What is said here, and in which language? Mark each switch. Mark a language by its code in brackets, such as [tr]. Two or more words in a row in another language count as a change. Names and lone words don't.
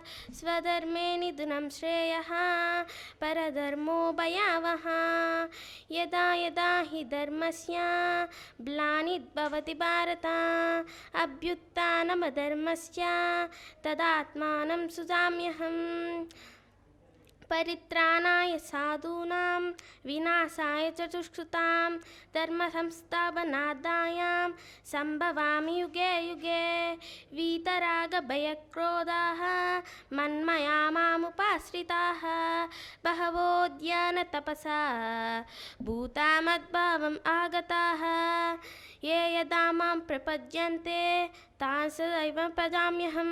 [sa] స్వధర్మే నిధనం శ్రేయః పరధర్మో భయావహ. యదా యదా హి ధర్మస్య గ్లానిర్భవతి భారత అభ్యుత్థానమధర్మస్య తదాత్మానం సుజామ్యహం. పరిత్రాణాయ సాధూనాం వినాశాయ చ దుష్కృతాం. ధర్మ సంస్థాపనార్థాయ సంభవామి యుగే యుగే. వీతరాగభయక్రోధాః మన్మయా మాముపాశ్రితాః. బహవో జ్ఞానతపసా భూతా మద్భావం ఆగతాః. ఏ యదా మాం ప్రపద్యంతే తాం తదైవ భజామ్యహం.